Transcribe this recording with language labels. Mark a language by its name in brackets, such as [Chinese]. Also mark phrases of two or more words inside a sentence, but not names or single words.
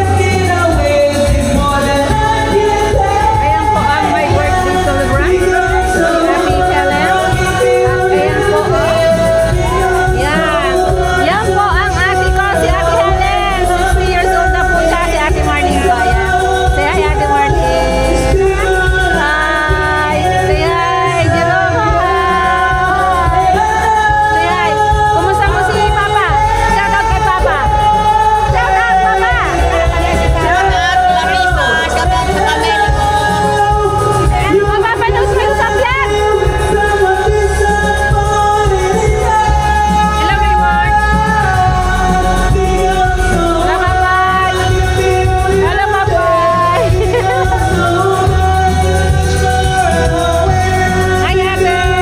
[Filipino] Ayan po ang [English] my birthday celebrant. [Filipino] Happy Helen. At ayan po yan. Yan po ang ate ko, si Ate Helen. 60 [English] years old [Filipino] na po siya, si Ate Marlene po. Ayan. [English] Say hi, Ate Marlene. Hi. Say hi, Jerome. Hi. Say hi. [Filipino] Kumusta mo si Papa? [English] Shout out [Filipino] kay Papa. [English] Shout out, Papa. Shout out, Larissa. Shout out sa family ko. [Filipino] Mapapanood ko yung sa vlog. [English] Hello, Raymond. Hello, Mapay. Hello, Mapay. Hi, Ate.